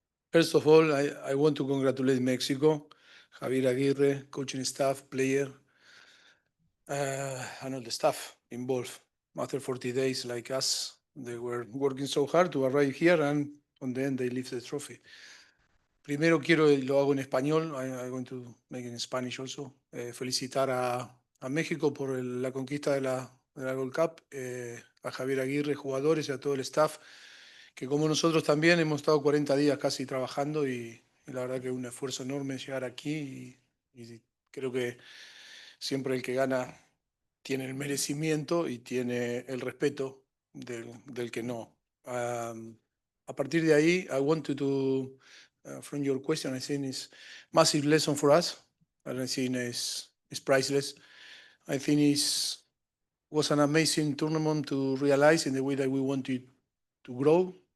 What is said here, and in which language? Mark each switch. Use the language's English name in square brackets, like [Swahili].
[English] First of all, I want to congratulate Mexico, Javier Aguirre, coaching staff, player, and all the staff involved. After 40 days like us, they were working so hard to arrive here, and on the end they lift the trophy. [Spanish] Primero quiero, lo hago en español, [English] I'm going to make it in Spanish also, [Spanish] felicitar a México por la conquista de la Gold Cup, a Javier Aguirre, jugadores y a todo el staff, que como nosotros también hemos estado 40 días casi trabajando y la verdad que es un esfuerzo enorme llegar aquí y creo que siempre el que gana tiene el merecimiento y tiene el respeto del que no. A partir de ahí, [English] I wanted to, from your question, I think it's massive lesson for us. I think it's priceless. I think it was an amazing tournament to realize in the way that we wanted to grow.